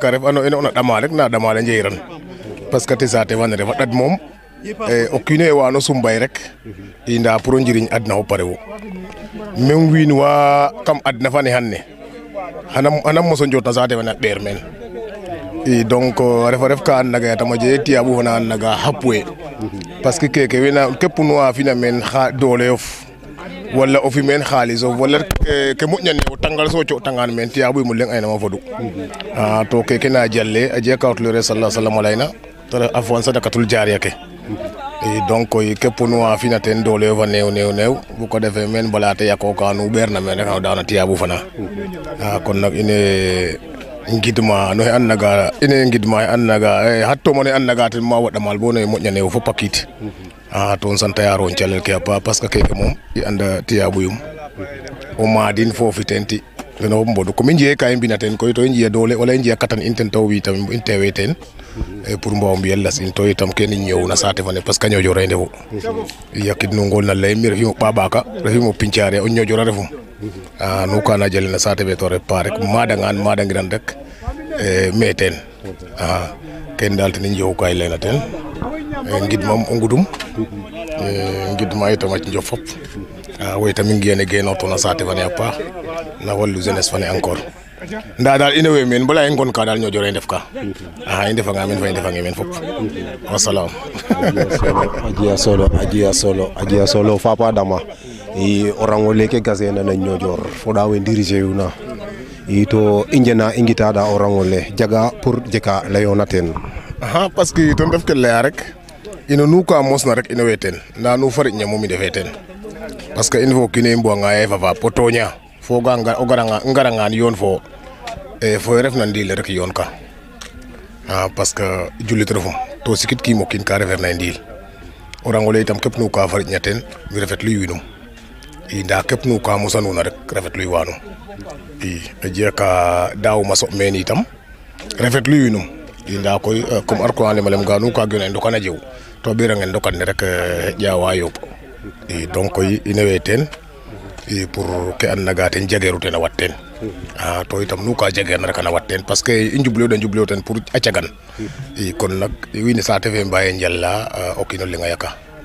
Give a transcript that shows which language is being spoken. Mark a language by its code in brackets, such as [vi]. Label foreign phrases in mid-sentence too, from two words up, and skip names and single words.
[srr] a ref ano ene ona ɗama rek na ɗamale njeyiran [fr] parce que [srr] te saate fane refa ɗat moom o kiino ye wano sumbay rek i nda pour o njiriñ adna fo pare wo même wiin wa kam adna fane xan ne xana moso njot na saate fane a ɓeer meen i donc a refa ref ka and naga yatama jege tiyaɓu fana and naga xapwe [fr] parce que [srr] keke wena kep nu a fina meen dooleyof wala o fi meen xaalisof wala ke moƴna ne o tangal so co'tangan meen tiyaɓu yim o leŋ aynama fodu to keke na jalle a jega ka tulore [ar] صلى الله عليه وسلم [srr] a layna te ref [ar] عفوا صدقة جارية [srr] ke i donc koy kep nu a fina teen dooleyof a neew bu ko defee meen bala te yaqooka nu ɓeerna meen rek a daana tiyaɓu fana kon nak ine ngidma no an naga ine ngidma an naga hatto mo ne an naga ten ma waɗamal bo no moƴƴane o fop a kiit to santa yaro calel ke a paax [fr] parce que [srr] keke moom i anda tiyaɓuyum o maadin foofi ten ti teno fop mbodu comme i njiye ka i mbina ten koy to i njiya doole wala i njiya katan in ten taw wi tam in tewe ten pour mbaw mbiyel las in to itam kene ñëw na saate fane [fr] parce que [srr] Niodior a ndefu yakid nu ngol na ley mi refimo ɓaɓaka refimo Pincare o Niodior a refum nu kana jale na saate fe to ref pa rek madangiran rek me ten ken dal ten i njewu ka i leyna ten ngidmam o ngudum ngidma itam a njof fop wo itam i ngiyane genoto na saate fane a paax na wallu jeunesse fane encore nda dal ino we meen bala i ngon ka dal Niodior i ndef ka i ndefanga meen fa i ndefange meen fop wasalam a jiya solo Papa Adama i o rango leke gasena na Niodior foɗa we diriger yuna i to i njena i ngitaɗa o rango le jaga pour jeka leyona ten [fr] parce que [srr] ten ref ke leya rek ino nu ka mosna rek ino we ten nda nu fariƴna moom i ndefe ten [fr] parce que [srr] in fo kiine i mbuwanga ye fafa po toña fo o ngarangan yoon fo fo refna ndiil rek yoon ka [fr] parce que [srr] julit refum to sikit kiim o kiin ka refeer na ndiil o rango le itam kep nu ka fariƴna ten mi refet luy winum i nda kep nu ka mosanuna rek refet luy wanum i a jega ka daawuma soɓ meen itam refet luy winum i nda koy comme Alqur'an lemalem ga nu ka gena i ndokana jew to ɓirangen ndokan ne rek ƴawa yooɓ i donc koy i newe teen i pour ke an naga ten jageeru ten a wat teen to itam nu ka jageerna rek xana wat teen [fr] parce que [srr] i njublew ten pour a cagan i kon nak wiin saate fe mbaye njala o kiino leŋ a yaka